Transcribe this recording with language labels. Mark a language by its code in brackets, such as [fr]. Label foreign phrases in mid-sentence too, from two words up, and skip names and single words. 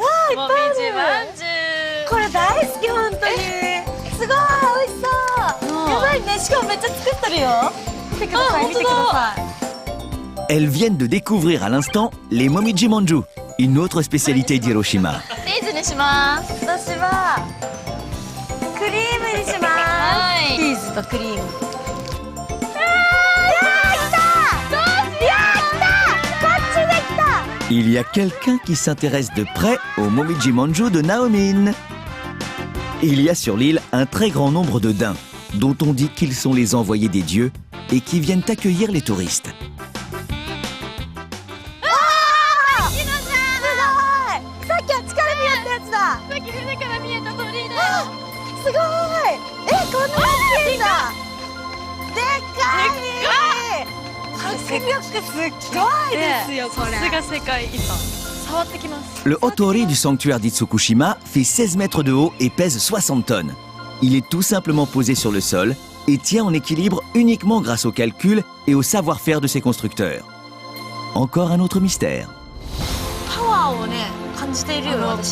[ja] いっぱいある。これ大好き本当に。すごい美味しそう。やばいね。しかもめっちゃ作ってるよ。見てください見てください。 [fr] Elles viennent de découvrir à l'instant les momiji manju, une autre spécialité d'Hiroshima. [ja] チーズにします。私はクリームにします。はいチーズとクリーム。 [fr] Il y a quelqu'un qui s'intéresse de près au momiji manju de Naomin. Il y a sur l'île un très grand nombre de daims, dont on dit qu'ils sont les envoyés des dieux et qui viennent accueillir les touristes. [ja] さっきあっちから見えたやつだ。さっき船から見えた鳥居だよ。すごい。こんな大きいんだ。でっかい。迫力すっごいですよこれ。さすが世界遺産。触ってきます。 [fr] Le Hotori du sanctuaire d'Itsukushima fait 16 mètres de haut et pèse 60 tonnes. Il est tout simplement posé sur le sol et tient en équilibre uniquement grâce au calcul et au savoir-faire de ses constructeurs. Encore un autre mystère. [ja] パワーをね感じているよ私